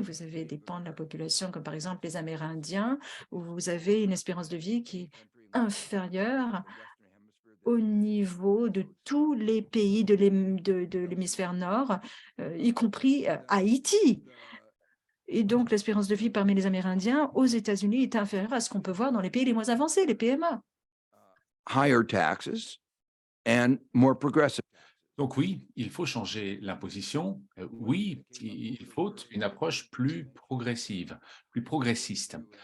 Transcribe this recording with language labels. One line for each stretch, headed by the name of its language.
French: Vous avez des pans de la population, comme par exemple les Amérindiens, où vous avez une espérance de vie qui est inférieure au niveau de tous les pays de l'hémisphère nord, y compris Haïti. Et donc, l'espérance de vie parmi les Amérindiens aux États-Unis est inférieure à ce qu'on peut voir dans les pays les moins avancés, les PMA.
English: Higher taxes and more progressive.
French: Donc oui, il faut changer l'imposition. Oui, il faut une approche plus progressive, plus progressiste.